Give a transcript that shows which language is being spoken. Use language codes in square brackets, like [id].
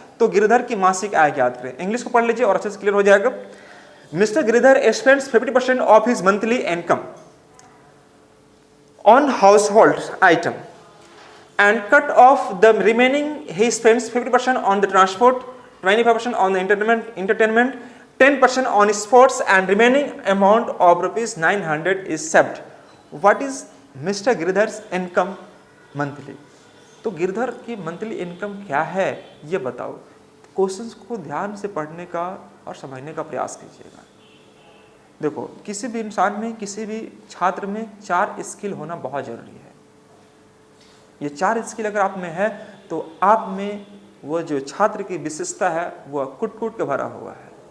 [hi] तो गिरधर की मासिक आय ज्ञात करें। इंग्लिश को पढ़ लीजिए और अच्छे से क्लियर हो जाएगा। [en] Mister Girdhar spends 50% of his monthly income on household item and cut off the remaining. He spends 50% on the transport, 25% on the entertainment, 10% on sports, and remaining amount of rupees 900 is saved. What is Mr. Girdhar's income monthly? [hi] तो गिरधर की monthly income क्या है ये बताओ। Questions को ध्यान से पढ़ने का और समझने का प्रयास कीजिएगा। देखो, किसी भी इंसान में, किसी भी छात्र में 4 स्किल होना बहुत जरूरी है। ये 4 स्किल अगर आप में है तो आप में वो जो छात्र की विशेषता है वह कुट कुट के भरा हुआ है।